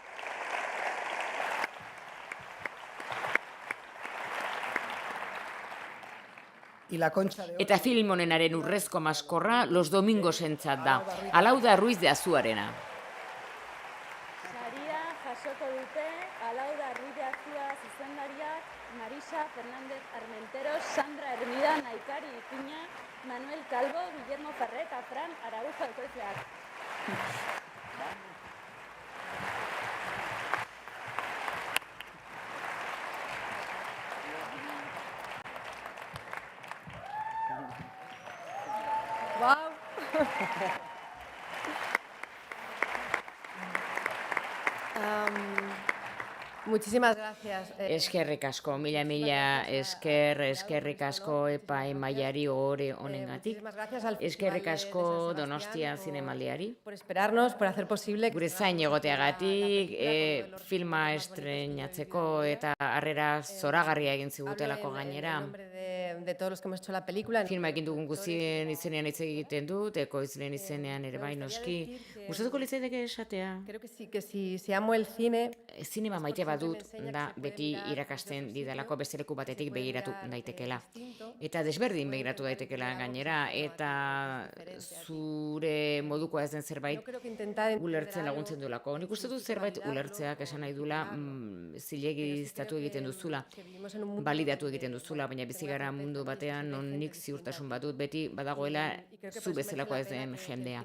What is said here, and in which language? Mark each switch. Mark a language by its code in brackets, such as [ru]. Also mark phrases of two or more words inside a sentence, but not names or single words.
[eu] Eta film honenaren urrezko maskorra Los Domingosentzat da, Alauda Ruiz de Azuarena. Saria jasoko dute Alauda Ruiz de Azua zuzendariak, Marisa Fernández Armenteros, Sandra Hermida, Naikari Ipiña, Manuel Calvo, Guillermo Ferrer eta Fran Araujo ekoizleak. Wow. [es] Muchísimas gracias. [eu] Eskerrik asko, mila eskerrik asko epaimahaiari ohore honengatik. Eskerrik asko Donostia Zinemaldiari. [es] Por esperarnos, por hacer posible. [eu] Gure zain egoteagatik, filma estreinatzeko eta harrera zoragarria egin zigutelako gainera. [es] de todos los que hemos hecho la película. [eu] Filma egin dugun guztien izenean hitz egiten dut, ekoizleen izenean ere bai noski. Gustatuko litzaidake esatea? [es] Creo que sí, que si amo el cine... [eu] Zinema maite badut da beti irakasten didalako beste leku batetik begiratu daitekela. Eta desberdin begiratu daitekela gainera, eta zure modukoa ez den zerbait ulertzen laguntzen duelako. Nik uste dut zerbait ulertzeak esan nahi dula zilegiztatu egiten duzula, balidatu egiten duzula, baina bizi gara mundu batean non nik ziurtasun badut beti badagoela zu bezalakoa ez den jendea.